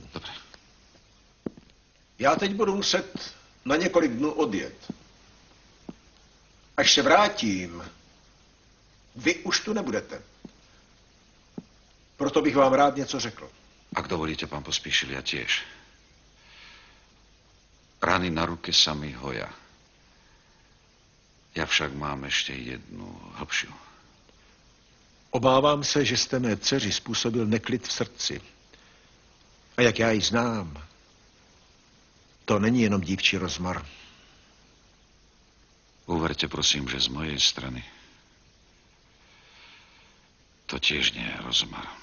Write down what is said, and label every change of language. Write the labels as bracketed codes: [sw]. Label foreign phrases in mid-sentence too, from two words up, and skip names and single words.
[cs] Dobře. Já teď budu muset na několik dnů odjet. Až se vrátím, vy už tu nebudete. Proto bych vám rád něco řekl. [sk] Ak dovolíte, pán Pospíšil, ja tiež. Rany na ruke sa mi hoja. Ja však mám ešte jednu hlbšiu. [cs] Obávám se, že jste mé dceři způsobil neklid v srdci. A jak já ji znám, to není jenom dívčí rozmar. [sk] Uverte, prosím, že z mojej strany to tiež nie je rozmar.